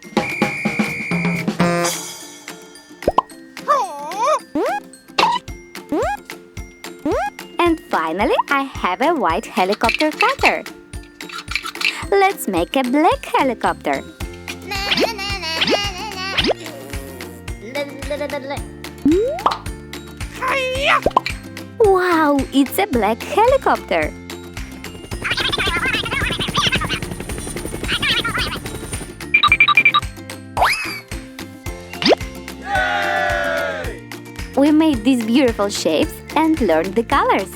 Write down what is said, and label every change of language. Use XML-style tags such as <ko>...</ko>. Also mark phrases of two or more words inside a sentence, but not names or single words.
<en>And finally, I have a white helicopter cutter. Let's make a black helicopter. Na na na na na na. La la la la. Hi-ya! Wow, it's a black helicopter. We made these beautiful shapes and learned the colors.</en>